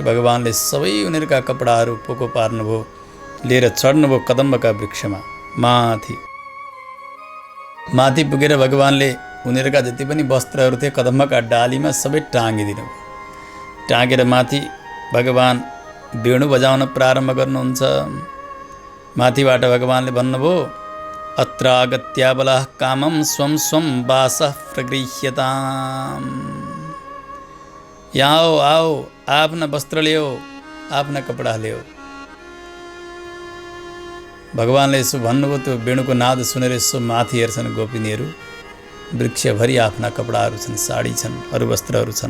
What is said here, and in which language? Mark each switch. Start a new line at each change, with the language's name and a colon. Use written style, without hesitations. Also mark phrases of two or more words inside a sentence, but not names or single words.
Nepali: भगवानले सबै उनीहरूका कपडाहरू पोको पार्नुभयो, लिएर चढ्नुभयो कदम्बका वृक्षमा माथि पुगेर भगवानले उनीहरूका जति पनि वस्त्रहरू थिए कदम्बका डालीमा सबै टाँगिदिनु भयो। टाँगेर माथि भगवान वेणु बजाउन प्रारम्भ गर्नुहुन्छ। माथिबाट भगवानले भन्नुभयो,
Sanskrit: अत्रागत्याबलः कामं स्वं स्वं वासः प्रगृह्यताम्।
Nepali: यहाँ आओ, आफ्ना वस्त्र ल्याओ, आफ्ना कपडा ल्याओ। भगवानले यसो भन्नुभयो। त्यो वेणुको नाद सुनेर यसो माथि हेर्छन् गोपिनीहरू। वृक्षभरि आफ्ना कपडाहरू छन्, साडी छन्, अरू वस्त्रहरू छन्।